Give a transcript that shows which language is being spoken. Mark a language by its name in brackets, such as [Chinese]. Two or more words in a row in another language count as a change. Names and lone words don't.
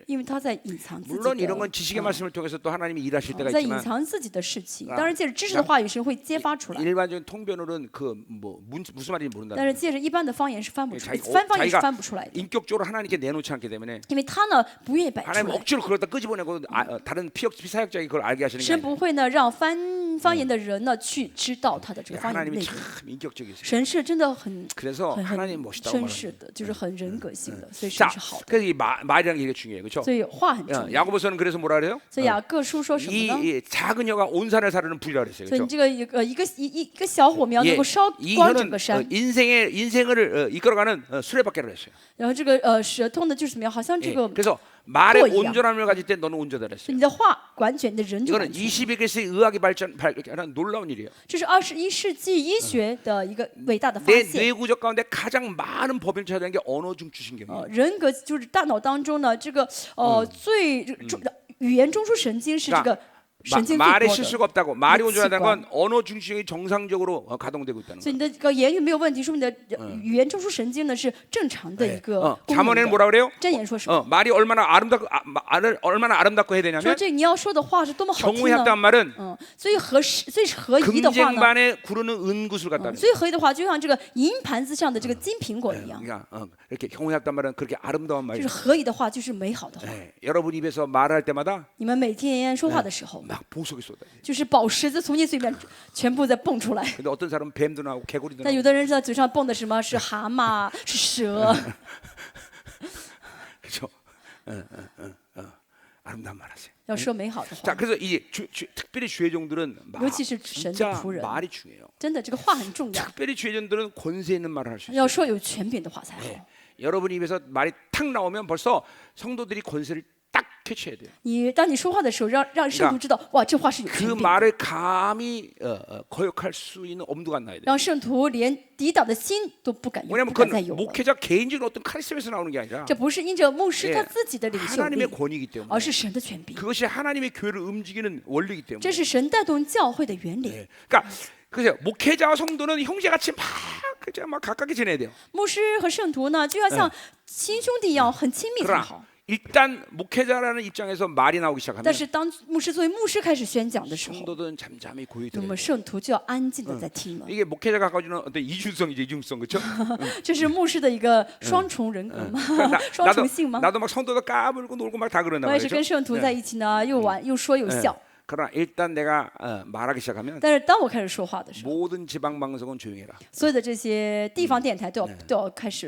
[Chinese] 因为他在隐藏自己 [Korean] 물론 이런 [Chinese] 的 [Korean] 건 지식의 말씀을 통해서 또 하나님이 일하실 때가 [Chinese] 在隐 [Korean] 있지만 [Chinese] 藏自己的事情。当然，借着知识的话语，神会揭发出来。 [Korean] 일반적인 통변으로는 그 뭐 무슨 말인지 모른다. [Chinese] 但是借着一般的方言是翻不出来， [Korean] 자기 [Chinese] 方言是 [Korean] 자기가 [Chinese] 翻不出来的， [Korean] 인격적으로 하나님께 내놓지 않기 때문에 [Chinese] 因为他呢不愿意摆出 [Korean] 하나님 [Chinese] 来。 [Korean] 억지로 그러다 끄집어내고 다른 피사역자가 그걸 알게 하시는 게 [Chinese] 神 [Korean] 아니에요. [Chinese] 不会呢让方言的人呢去知道他的这个方言的 [Korean] 하나님이 [Chinese] 内容。 [Korean] 참 인격적이세요. [Chinese] 神是真的很 [Korean] 그래서 [Chinese] 很 [Korean] 하나님 [Chinese] 很 [Korean] 멋있다고 [Chinese] 绅 [Korean] 말합니다. [Chinese] 士的，就是很人格性的，所以神 [Korean] 자, [Chinese] 是好的。 [Korean] 그래서 이 말이라는 게 중요해요, 그렇죠? [Chinese] 所以话很重要。 [Korean] 야고보서는 그래서 뭐라 그래요? [Chinese] 所以雅各书说什么呢？ [Korean] 이 작은 혀가 온 산을 사르는 불이라 그랬어요, [Chinese] 所以 [Korean] 그렇죠? [Chinese] 你这个一个小火苗能 [Korean] 예, [Chinese] 够烧 [Korean] 이 [Chinese] 光整 [Korean] 혀는 [Chinese] 个山， [Korean] 인생을 이끌어가는 수레바퀴라 그랬어요. [Chinese] 然后这个舌头呢就是怎么样？好像这 [Korean] 예, [Chinese] 个， [Korean] 그래서 말의 [Chinese] 舵一样。 [Korean] 온전함을 가질 때 너는 온전하다 [Chinese] 所以 [Korean] 그랬어요. [Chinese] 你的话完全，你的人就完 [Korean] 이거는 [Chinese] 全。 [Korean] 21세기 의학이 발전하는 놀라운 일이에요. [Chinese] 这是21世纪医学的一个伟大的发 [Korean] 내 [Chinese] 现。 [Korean] 뇌구적 가운데 가장 많은 법을 찾아낸 게 언어 중추신경이에요. [Chinese] 人格就是大脑当中呢，这个最语言中枢神经是这个神经最 [Korean] 말에 [Chinese] 多的。 [Korean] 실수가 없다고 말이 그 온전하다는 건 습관. 언어 중추신경이 정상적으로 가동되고 있다는 [Chinese] 所以 [Korean] 거예요. [Chinese] 你的这个言语没有问题，说明你的语言中枢神经呢是正常的一个功能 [Korean] 잠언에는 [Chinese] 的。 [Korean] 뭐라 그래요? [Chinese] 箴言说什么？ [Korean] 말이 얼마나 아름답고 해야 [Chinese] 说 [Korean] 되냐면 [Chinese] 这你要说的话是多么好听 [Korean] 정오에 [Chinese] 呢？ [Korean] 합당한 말은 [Chinese] 最合宜的话呢？ [Korean] 금쟁반에 구르는 은구슬 같다. [Chinese] 最合宜的话，就像这个银盘子上的这个金苹果一样。 [Korean] 그러니까 이렇게 경오에 합당한 말은 그렇게 아름다운 [Chinese] 就是 [Korean] 말이죠. [Chinese] 合宜的话，就是美好的话。 [Korean] 여러분 입에서 말할 때마다 [Chinese] 你们每天说话的时候， [Korean] 막 보석이 쏟아져. [Chinese] 就是宝石子从你嘴里面全部在蹦出来。 [Korean] 근데 어떤 사람은 뱀도 나오고 개구리도 [Chinese] 但 [Korean] 나오고 [Chinese] 有的人在嘴上蹦的什么是蛤蟆，是蛇。 [Korean] 그렇죠? 아름다운 말하세요. [Chinese] 要说美好的 [Korean] 자, [Chinese] 话， [Korean] 그래서 이 특별히 주의종들은 [Chinese] 尤其是神的 [Korean] 진짜 [Chinese] 仆人， [Korean] 말이 중요해요. [Chinese] 真的这个话很重要， [Korean] 특별히 주의종들은 권세 있는 말을 할 수 있어요. [Chinese] 要说有权柄的话才好。 [Korean] 여러분 입에서 말이 탁 나오면 벌써 성도들이 권세를 딱 캐치해야 돼요. [Chinese] 当你说话的时候，让圣徒知道，哇，这话是有 [Korean] 그 [Chinese] 权柄的， [Korean] 말을 감히 거역할 수 있는 엄두가 안 나야 돼요. [Chinese] 让圣徒连抵挡的心都不敢 [Korean] 왜냐하면 [Chinese] 再 [Korean] 그건 [Chinese] 有了。 [Korean] 목회자 개인적인 어떤 카리스마에서 나오는 게 아니라 [Chinese] 这不是因着牧师 [Korean] 예 [Chinese] 他自己的领袖 [Korean] 하나님의 [Chinese] 力， [Korean] 권위이기 때문에 [Chinese] 而是神的权柄， [Korean] 그것이 하나님의 교회를 움직이는 원리이기 때문에 [Chinese] 这是神带动教会的原理。 [Korean] 예. 그러니까 그래서 목회자와 성도는 형제같이 막 그저 막 가깝게 지내야 돼요. [Chinese] 牧师和圣徒呢，就要像亲兄弟一样很亲密才 [Korean] 그러나 [Chinese] 好。 [Korean] 일단 목회자라는 입장에서 말이 나오기 [Chinese] 但 [Korean] 시작하면 [Chinese] 是当牧师作为牧师开始宣讲的时候， [Korean] 성도들은 잠잠히 고이 [Chinese] 那 [Korean] 들어요. [Chinese] 么圣徒就要安静的在听了。 [Korean] 이게 목회자가 가지는 어떤 이중성이죠, 이중성 그렇죠? [Chinese] 这是牧师的一个双重人格嘛，双 [Korean] 나도 [Chinese] 重性吗？ [Korean] 나도 막 성도들 까불고 놀고 막 다 그런단 [Chinese] 我也是 [Korean] 말이죠. [Chinese] 跟圣徒在一起呢，又玩又说又笑。 [Korean] 그러나 일단 내가 말하기 시작하면 [Chinese] 但是当我开始说话的时候， [Korean] 모든 지방 방송은 조용해라. [Chinese] 所有的这些地方电台都要开始